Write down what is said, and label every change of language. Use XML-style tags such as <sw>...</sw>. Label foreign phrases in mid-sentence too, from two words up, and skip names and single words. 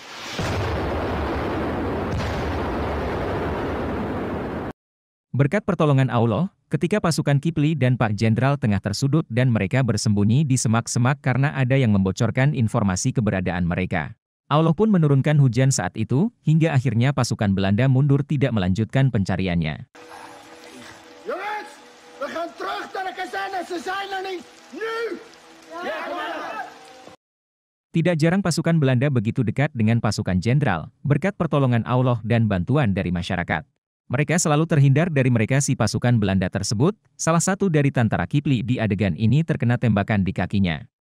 <id>Berkat pertolongan Allah, ketika pasukan Kipli dan Pak Jenderal tengah tersudut dan mereka bersembunyi di semak-semak karena ada yang membocorkan informasi keberadaan mereka. Allah pun menurunkan hujan saat itu, hingga akhirnya pasukan Belanda mundur tidak melanjutkan pencariannya.</id> <nl>Jongens, we gaan terug naar de kazerne, ze zijn er niet, nu!</nl> <id>Tidak jarang pasukan Belanda begitu dekat dengan pasukan jenderal, berkat pertolongan Allah dan bantuan dari masyarakat. Mereka selalu terhindar dari mereka si pasukan Belanda tersebut, salah satu dari tentara Kipli di adegan ini terkena tembakan di kakinya.</id>